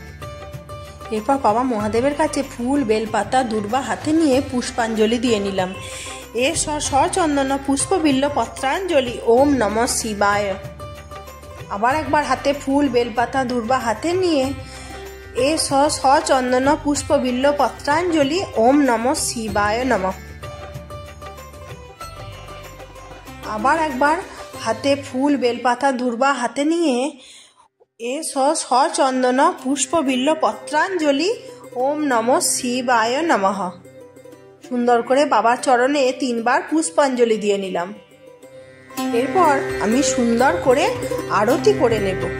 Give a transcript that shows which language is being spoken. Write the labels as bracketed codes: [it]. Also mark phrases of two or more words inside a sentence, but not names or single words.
[bn] এরপর বাবা মহাদেবের কাছে ফুল বেলপাতা দূর্বা হাতে নিয়ে পুষ্পাঞ্জলি দিয়ে নিলাম। [sa] সচন্দন পুষ্প বিল্ল পত্রাঞ্জলি ওম নমঃ শিবায়। [bn] আবার একবার হাতে ফুল বেলপাতা দূর্বা হাতে নিয়ে [sa] সচন্দন পুষ্প বিল্ল পত্রাঞ্জলি ওম নমঃ শিবায় নমঃ। [bn] আবার একবার হাতে ফুল বেলপাতা দূর্বা হাতে নিয়ে [sa] সচন্দন পুষ্প বিল্ল পত্রাঞ্জলি ওম নমঃ শিবায় নমঃ। [bn] সুন্দর করে বাবার চরণে 3 বার পুষ্পাঞ্জলি দিয়ে নিলাম। এরপর আমি সুন্দর করে আরতি করে নেব।